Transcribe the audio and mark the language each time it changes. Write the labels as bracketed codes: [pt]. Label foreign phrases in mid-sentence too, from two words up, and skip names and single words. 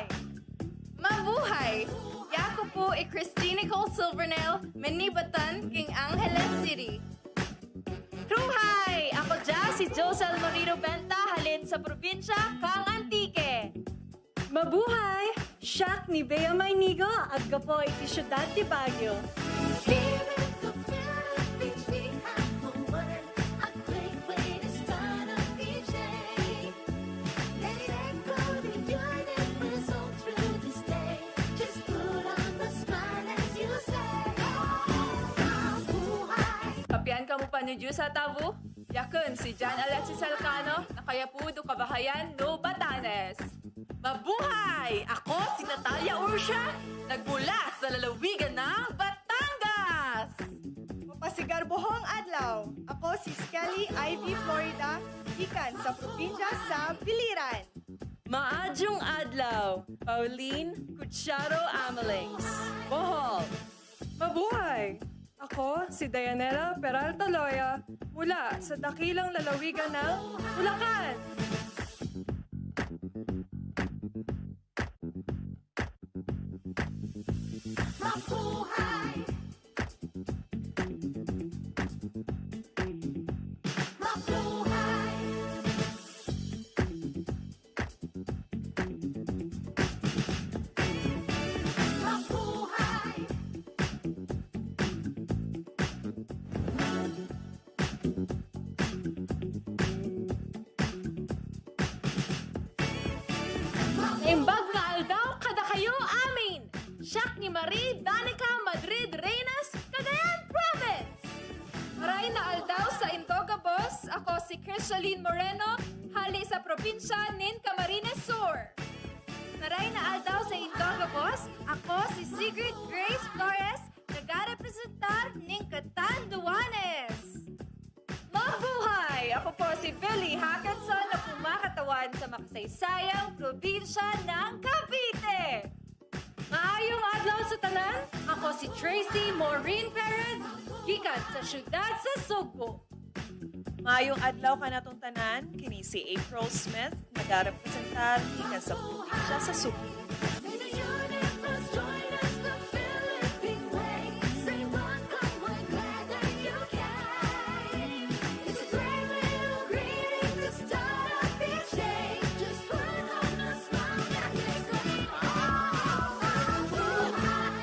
[tl] Mabuhay! [pam] Yako po Christine Nicole Silvernail, Manibatan, King Angeles City. [krj] Truhay! Ako dyan si Josel Marino Benta, halin sa probinsya, Kang Antique. [tl] Mabuhay! [ilo] Siak ni Bea Maynigo at gapo iti syudad ti Baguio. [en] Here in the Philippines we have a word, a great way to start up each day. Let it echo the universe all through this day. Just put on the smile as you say, [tl] Mabuhay! [ivv] Kapian ka mo pa ni Diyos sa tabu? Yakun si John Alexis Alcano, nakayapudo kabahayan no Batanes. [tl] Mabuhay! Ako si Natalia Ursha, nagmula sa lalawigan ng Batangas! [war] Mapasigar buhong adlaw. Ako si Skelly Ivy Florida, ikan sa probinsya sa Biliran. [ceb] Maadjong adlaw, Pauline Cucharo Amalings, Bohol. [tl] Mabuhay! Ako si Dayanela Peralta Loya mula sa dakilang lalawigan ng Bulacan. Mabuhay! Mabuhay! Mabuhay! [ilo] Imbag nga aldaw kada kayo amin! Siak ni Marie Danica Madrid Reynas, Cagayan Province! [bik] Maray na aldaw sa Indogabos, ako si Crisaline Moreno, hali sa probinsya nin Camarines Sur. Maray na aldaw sa Indogabos, ako si Sigrid Grace Flores, nagarepresentar nin Catanduanes. [tl] Mabuhay! Ako po si Billy Hackinson na kumakatawan sa makasaysayang probinsya ng Cavite. [ceb] Maayong adlaw sa tanan, ako si Tracy Maureen Perez, gikan sa syudad sa Sugbo. Maayong adlaw ka natong tanan, kini si April Smith, nagarepresentar ikan sa probinsya sa Subo. [en] May the universe join us the Philippine way. Say welcome, we're glad that you came. It's a great little greeting to start up each day. Just put on a smile and let's go. [tl] Mabuhay!